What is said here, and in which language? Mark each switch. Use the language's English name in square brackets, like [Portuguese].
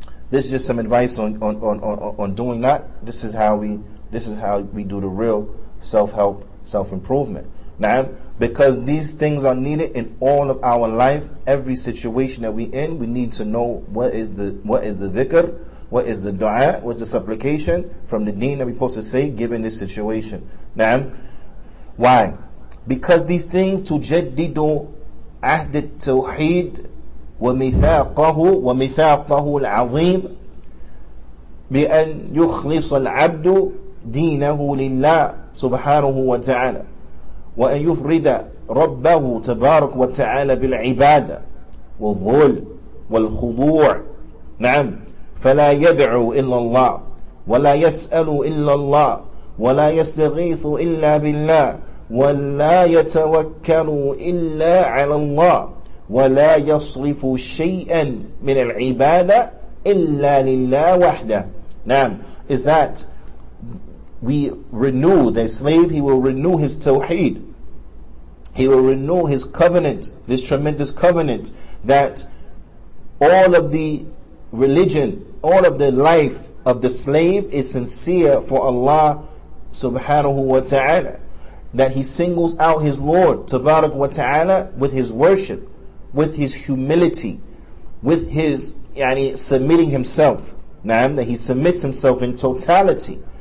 [English] This is just some advice on doing that. This is how we do the real self-help, self-improvement. Now, because these things are needed in all of our life, every situation that we in, we need to know what is the dhikr, what is the dua, what's the supplication from the deen that we're supposed to say given this situation. Now, why? Because these things [Arabic] تجدد عهد التوحيد وميثاقه العظيم بأن يخلص العبد دينه لله سبحانه وتعالى وأن يفرد ربه تبارك وتعالى بالعبادة والذل والخضوع. نعم. فلا يدعو إلا الله ولا يسأل إلا الله ولا يستغيث إلا بالله ولا يتوكل إلا على الله ولا يصرف شيئا من العبادة إلا لله وحده. [English] Now, is that we renew the slave, he will renew his tawheed, he will renew his covenant, this tremendous covenant that all of the religion, all of the life of the slave is sincere for Allah subhanahu wa ta'ala, that he singles out his Lord tabarak wa ta'ala with his worship, with his humility, with his submitting himself. That he submits himself in totality.